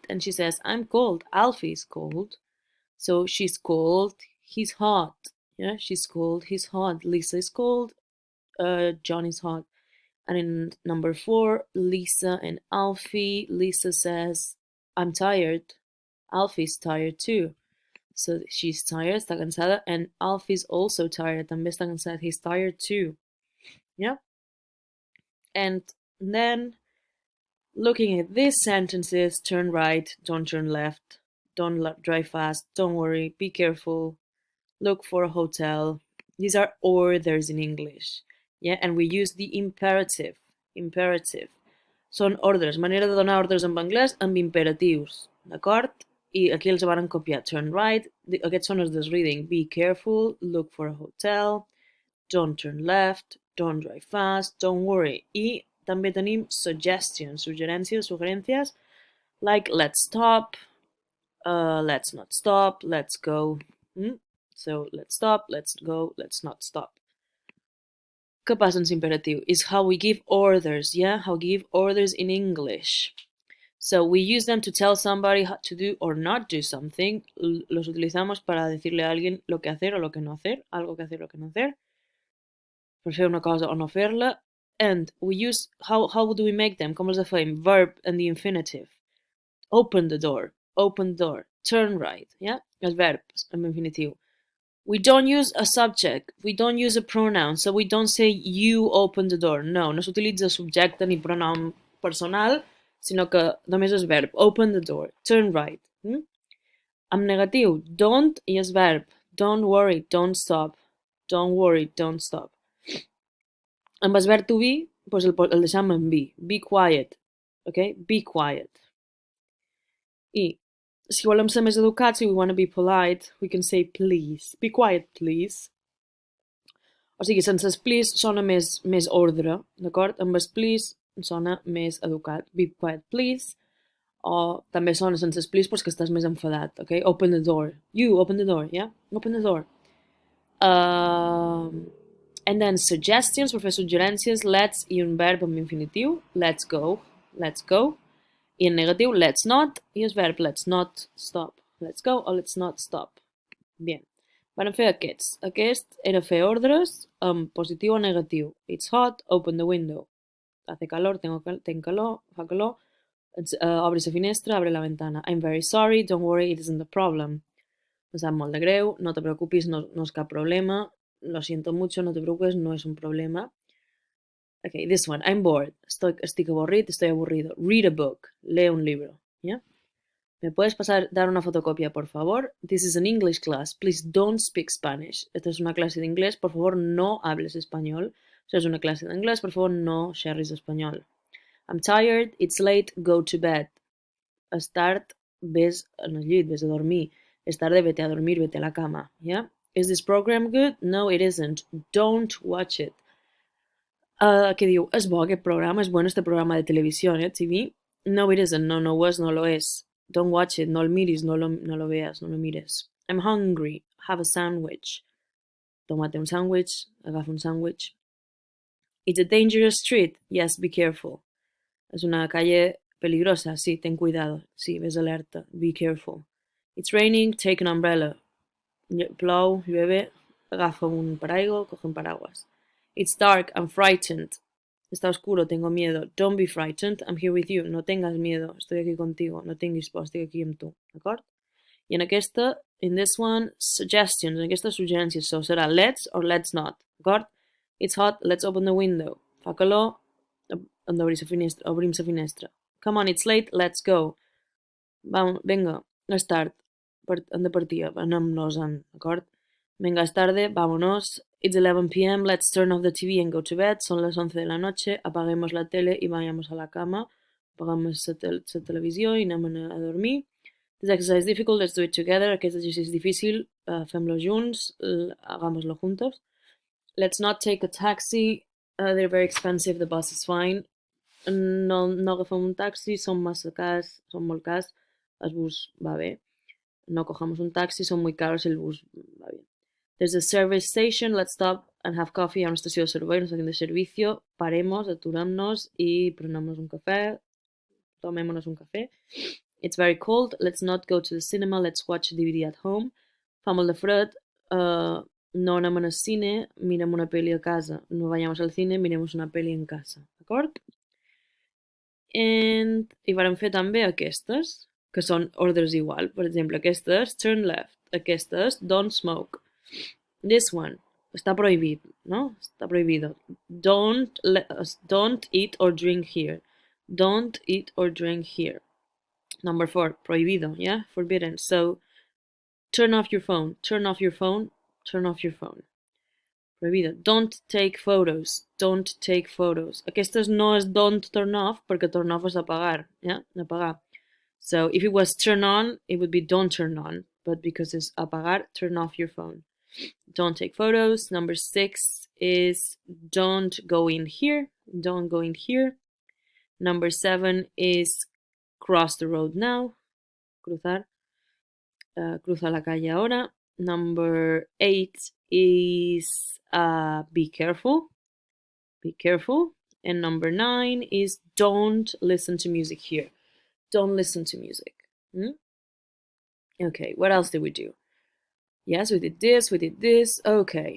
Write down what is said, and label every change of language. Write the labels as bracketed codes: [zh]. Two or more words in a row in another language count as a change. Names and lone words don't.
[en] And she says, I'm cold. Alfie is cold. So she's cold, he's hot. Yeah, she's cold, he's hot. Lisa is cold, John is hot. And in number 4, Lisa and Alfie. Lisa says, I'm tired. Alfie's tired too. So she's tired, [es] está cansada, [en] and Alfie's also tired, [es] también está cansada, [en] he's tired too. Yeah? And then, looking at these sentences, turn right, don't turn left, don't drive fast, don't worry, be careful, look for a hotel. These are orders in English. Yeah? And we use the imperative. Imperative. [ca] Són ordres, manera de donar ordres en anglès amb imperatius, d'acord? I aquí els van copiar. [en] Turn right, [ca] aquests són els del reading. [en] Be careful, look for a hotel, don't turn left, don't drive fast, don't worry. [ca] I també tenim suggestions, sugerències, [en] like let's stop, let's not stop, let's go. So let's stop, let's go, let's not stop. [ca] Què passa en imperatiu? [en] Is how we give orders, yeah? How we give orders in English. So we use them to tell somebody how to do or not do something. [es] Los utilizamos para decirle a alguien lo que hacer o lo que no hacer, algo que hacer o que no hacer, [ca] per fer una cosa o no fer-la. [en] And we use, how do we make them? [ca] Com els fem? [en] Verb and the infinitive. Open the door, turn right, yeah? [ca] Els verbs amb infinitiu. [en] We don't use a subject, we don't use a pronoun, so we don't say you open the door. [ca] No s'utilitza subjecte ni pronom personal, sinó que només és verb. [en] Open the door, turn right. [ca] Amb negatiu, don't i és verb. [en] Don't worry, don't stop. Don't worry, don't stop. [ca] Amb el verb [en] to be, [ca] doncs el deixem en be. [en] Be quiet. [ca] Okay? [en] Be quiet. [ca] I si volem ser més educats, si we want to be polite, we can say please. [en] Be quiet, please. [ca] O sigui, sense el please sona més ordre, d'acord? Amb el please sona més educat. [en] Be quiet, please. [ca] O també sona sense el please perquè estàs més enfadat, ok? [en] Open the door. You, open the door, yeah? Open the door. And then suggestions, [ca] per fer suggerències, let's i un verb amb infinitiu, [en] let's go, let's go. [ca] I en negatiu, [en] let's not, [ca] i el verb [en] let's not stop. Let's go o let's not stop. [es] Bien. [ca] Van fer aquests. Aquest era fer ordres amb positiu o negatiu. [en] It's hot, open the window. [es] Hace calor, tengo calor, [ca] fa calor. Obre la finestra, [es] abre la ventana. [en] I'm very sorry, don't worry, it isn't a problem. [ca] Me sap molt de greu, no te preocupis, no és cap problema. [es] Lo siento mucho, no te preocupes, no es un problema. [en] Okay, this one, I'm bored. [ca] Estic avorrit, [es] estoy aburrido. [en] Read a book. [es] Lee un libro. Yeah? ¿Me puedes dar una fotocopia, por favor? [en] This is an English class. Please don't speak Spanish. [es] Esta es una clase de inglés. Por favor, no hables español. O sea, es una clase de inglés. Por favor, no xerris español. [en] I'm tired. It's late. Go to bed. [ca] És tard. Ves al llit. Ves a dormir. [es] És tarde. Vete a dormir. Vete a la cama. [en] Yeah? Is this program good? No, it isn't. Don't watch it. [ca] ¿Qué diu? És bo aquest programa. [es] És bueno este programa de televisió, TV? [en] No, it isn't. [ca] No, no ho és. No lo és. [en] Don't watch it, [es] no lo miris, no lo veas, no lo mires. [en] I'm hungry, have a sandwich. [es] Tómate un sándwich, [ca] agafa un sándwich. [en] It's a dangerous street, yes, be careful. [es] Es una calle peligrosa, sí, ten cuidado, sí, [ca] ves alerta, [en] be careful. It's raining, take an umbrella. [ca] Plou, llueve, agafa un paraigua, [es] coge un paraguas. [en] It's dark, I'm frightened. [es] Está oscuro, tengo miedo. [en] Don't be frightened, I'm here with you. [es] No tengas miedo, estoy aquí contigo. [ca] No tinguis por, estic aquí amb tu. D'acord? I en aquesta, [en] in this one, suggestions, [ca] en aquesta suggerències, so serà [en] let's or let's not. [ca] D'acord? [en] It's hot, let's open the window. [ca] Fa calor, hem d'obrir la finestra, obrim la finestra. [en] Come on, it's late, let's go. [ca] Vinga, és tard, hem de partir, anem-nos-en, d'acord? [es] Venga, es tarde, vámonos. [en] It's 11 p.m., let's turn off the TV and go to bed. [es] Son las 11 de la noche, apaguemos la tele y vayamos a la cama. [ca] Apagamos la televisió i anem a dormir. [en] This exercise is difficult, let's do it together. [ca] Aquest exercici és difícil, fem-lo junts, [es] hagámoslo juntos. [en] Let's not take a taxi, they're very expensive, the bus is fine. [ca] No agafem un taxi, són massa cars, són molt cars, el bus va bé. [es] No cojamos un taxi, son muy caros, el bus va bien. [en] There's a service station, let's stop and have coffee. [ca] Hi ha una estació de servei, una estació de servicio. Paremos, aturem-nos i prenem-nos un cafè. [es] Tomémonos un cafè. [en] It's very cold, let's not go to the cinema, let's watch a DVD at home. [ca] Fa molt de fred, no anem al cine, mirem una pel·li a casa. [es] No vayamos al cine, miremos una pel·li en casa. D'acord? [ca] I vam fer també aquestes, que són ordres igual. Per exemple, aquestes, [en] turn left. Aquestes, don't smoke. This one, [ca] està prohibit, no? Està prohibido. [en] Don't eat or drink here. Don't eat or drink here. Number 4, prohibido, yeah? Forbidden. So, turn off your phone. Turn off your phone. Turn off your phone. Prohibido. Don't take photos. Don't take photos. [ca] Aquestes no és [en] don't turn off, [ca] perquè [en] turn off [ca] és apagar, yeah? Apagar. [en] So, if it was turn on, it would be don't turn on. But because it's apagar, turn off your phone. Don't take photos. Number 6 is don't go in here. Don't go in here. Number 7 is cross the road now. [es] Cruzar. Cruza la calle ahora. [en] Number 8 is be careful. Be careful. And number 9 is don't listen to music here. Don't listen to music. Okay, what else did we do? Yes, we did this, okay.